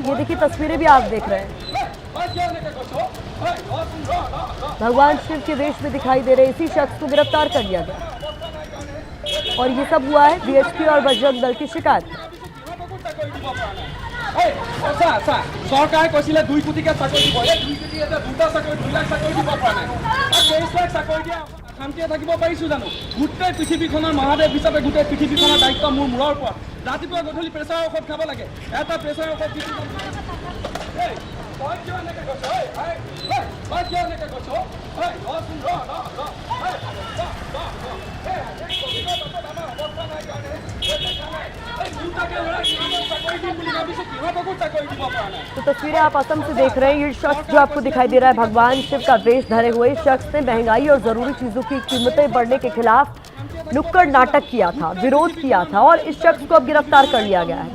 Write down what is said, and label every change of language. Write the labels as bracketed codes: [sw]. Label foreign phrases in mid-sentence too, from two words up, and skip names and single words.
[hi] ये देखिए तस्वीरें भी आप देख रहे हैं, भगवान शिव के वेश में दिखाई दे रहे इसी शख्स को गिरफ्तार कर लिया गया और ये सब हुआ है बीएचपी और बजरंग दल की शिकायत। [as] सरकार কৈছিলে 2 কোটিকে চাকৰি দিব, এই 2 কোটি এটা দুটা চাকৰি 2 লাখ চাকৰি দিব পৰা নাই, 23 লাখ চাকৰি দিয়া। শান্তিয়ে থাকিব পাৰিছো জানো? গোটেই পৃথিৱীখনৰ মহাদেৱ হিচাপে গোটেই পৃথিৱীখনৰ দায়িত্ব মোৰ মূৰৰ ওপৰত। ৰাতিপুৱা গধূলি প্ৰেছাৰৰ ঔষধ খাব লাগে। এটা প্ৰেছাৰৰ ঔষধ কিয় এনেকৈ কৈছ? কিয় এনেকৈ কৈছ? [hi] तो तस्वीरें आप असम से देख रहे हैं। ये शख्स जो आपको दिखाई दे रहा है भगवान शिव का वेश धरे हुए शख्स ने महंगाई और जरूरी चीजों की कीमतें बढ़ने के खिलाफ नुक्कड़ नाटक किया था, विरोध किया था और इस शख्स को अब गिरफ्तार कर लिया गया है।